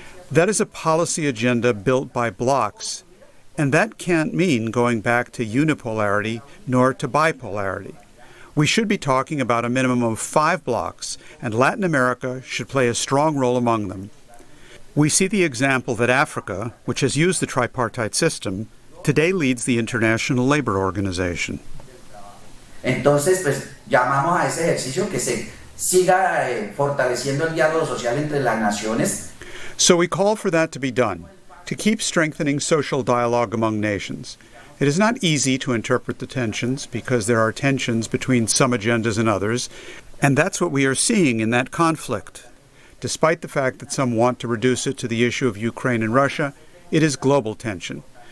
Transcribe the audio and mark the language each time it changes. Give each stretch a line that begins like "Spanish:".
English: That is a policy agenda built by blocks, and that can't mean going back to unipolarity nor to bipolarity. We should be talking about a minimum of 5 blocks, and Latin America should play a strong role among them. We see the example that Africa, which has used the tripartite system, today leads the International Labor Organization.
Spanish: Entonces, pues, llamamos a ese ejercicio que se siga fortaleciendo el diálogo social entre las naciones.
English: So we call for that to be done, to keep strengthening social dialogue among nations. It is not easy to interpret the tensions because there are tensions between some agendas and others, and that's what we are seeing in that conflict. Despite the fact that some want to reduce it to the issue of Ukraine and Russia, it is global tension.